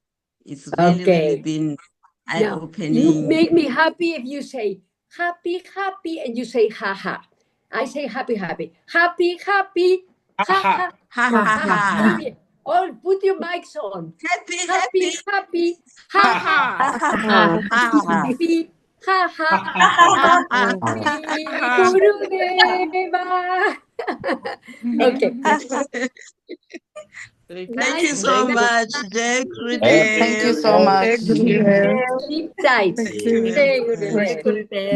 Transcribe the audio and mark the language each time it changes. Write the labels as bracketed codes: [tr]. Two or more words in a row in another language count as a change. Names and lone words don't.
[en] It's really been eye-opening. You make me happy if you say happy, and you say ha ha. I say happy, happy, ha ha, ha. Oh, put your mics on. Happy, ha ha, ha ha. happy, Ha ha Gurudeva. Okay. Thank you so much, Jai Thank you so much. Sleep tight. Thank you very Jai much. Gurudev.